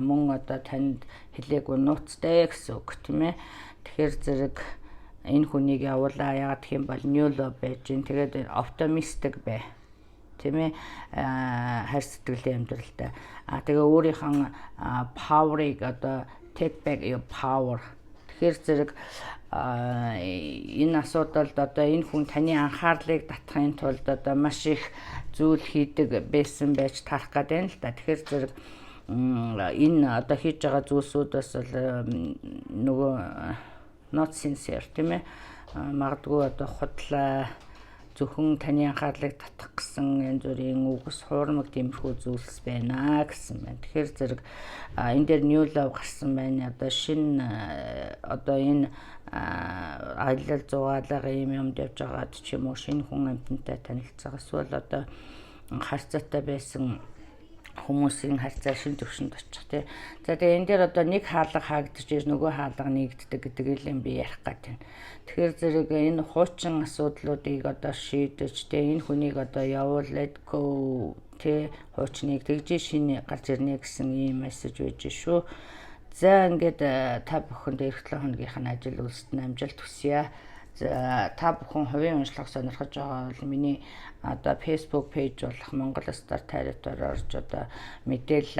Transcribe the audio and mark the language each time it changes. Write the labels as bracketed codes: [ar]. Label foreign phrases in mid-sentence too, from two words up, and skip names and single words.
[mn] Мөн одоо танд хэлээгүй нууцтай гэсэн үг тийм ээ. Тэгэхээр зэрэг энэ хүнийг явуулаа. Яа гэх юм бол ньюло байж гин. Тэгээд оптимистик бай. Тийм ээ хайр сэтгэлийн амьдралтай. Тэгээ өөрийнхөө power-ыг одоо [en] take back your power. [mn] Тэгэхээр зэрэг энэ асуудалд одоо энэ хүн таны анхаарлыг татахын тулд одоо маш их зүйл хийдэг байсан байж тарах гэдэг юм л да. Тэгэхээр зэрэг энэ одоо хийж байгаа зүйлсүүд бас нөгөө [en] not sincere [mn] тийм ээ. Магадгүй одоо худлаа зөвхөн таны анхаарлыг татах гэсэн янз бүрийн үгс хуурмаг тиймэрхүү зүйлс байна гэсэн байна. Тэгэхээр зэрэг энэ дээр [en] new love [mn] гарсан байна. Одоо шинэ одоо энэ аялал зугаалга ийм юмд явж байгаад ч юм уу шинэ хүн амьтантай танилцах эсвэл одоо харьцаатай байсан хүмүүсийн харьцаа шин төвшөнд очих тий. За тэгээ энэ дээр одоо нэг хаалга хаагдчих ирж нөгөө хаалга нэгддэг гэдэг юм би ярих гэдэг. Тэгэхээр зэрэг энэ хуучин асуудлуудыг одоо шийдэж тий энэ хүнийг одоо явуул [en] let go [mn] тий хуучныг тэгж шинэ гарч ирнэ гэсэн ийм мессеж байж шүү. За ингээд та бүхэнд эх 7 хоногийнх нь ажил үйлсэд амжилт хүсье. За та бүхэн хувийн уншлага сонирхож байгаа бол миний одоо Facebook пэйж болох Монгол Стар тайраар орж одоо мэдээлэл аваарай.